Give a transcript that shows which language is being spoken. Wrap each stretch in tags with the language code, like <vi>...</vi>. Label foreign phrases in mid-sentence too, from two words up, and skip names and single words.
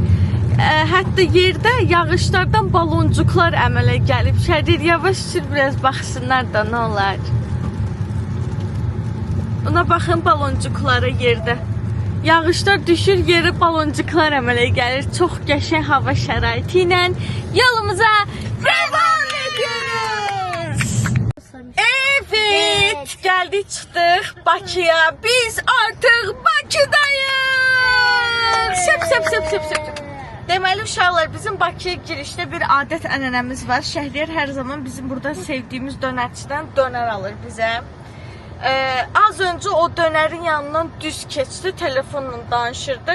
<az>Hətta yerdə yağışlardan baloncuklar əmələ gəlib. Şərir yavaş sür biraz baxsınlar da nə olar. Ona baxın baloncuklara yerdə. Yağışlar düşür, yerə baloncuklar əmələ gəlir. Çox qəşəng hava şəraiti ilə yolumuza</az> <tr>devam ediyoruz.</tr> <az>Evet, gəldik çıxdıq Bakıya. Biz artıq Bakıdayıq. Şəp. Deməli uşaqlar, bizim Bakıya girişdə bir adət ənənəmiz var. Şəhriyar hər zaman bizim burada sevdiyimiz dönərçidən dönər alır bizə.</az> <tr>Az önce o dönerin yanından</tr> <az>düz keçdi, telefonla danışırdı.</az>